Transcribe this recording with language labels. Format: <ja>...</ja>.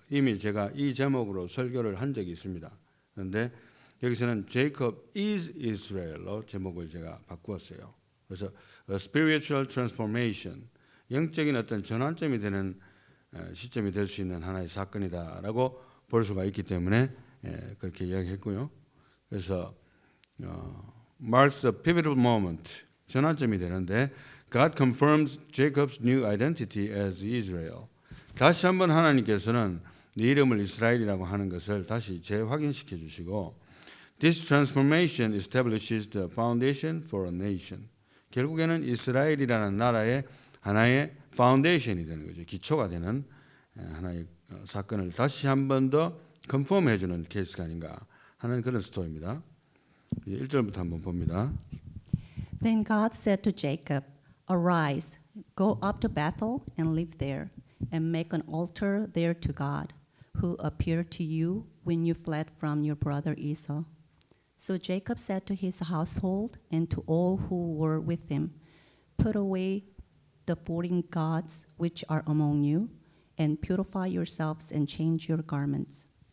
<ko>이미 제가 이 제목으로 설교를 한 적이 있습니다. 그런데 여기서는</ko> <en>Jacob is Israel</en> <ko>로 제목을 제가 바꾸었어요. 그래서</ko> <en>a spiritual transformation,</en> <ko>영적인 어떤 전환점이 되는 시점이 될 수 있는 하나의 사건이다라고 볼 수가 있기 때문에 그렇게 이야기했고요. 그래서</ko> <en>marks a pivotal moment,</en> <ko>전환점이 되는데</ko> <en>God confirms Jacob's new identity as Israel.</en> <ko>다시 한번 하나님께서는 네 이름을 이스라엘이라고 하는 것을 다시 재확인시켜 주시고</ko> <en>This transformation establishes the foundation for a nation.</en> <ko>결국에는 이스라엘이라는 나라의 하나의 파운데이션이 되는 거죠. 기초가 되는 하나의 사건을 다시 한 번 더 컨펌해 주는 케이스가 아닌가 하는 그런 스토리입니다. 1절부터 한번 봅니다.</ko> <en>Then God said to Jacob, Arise, go up to Bethel and live there, and make an altar there to God, who appeared to you when you fled from your brother Esau. So Jacob said to his household and to all who were with him, Put away the foreign gods which are among you, and purify yourselves and change your garments.</en>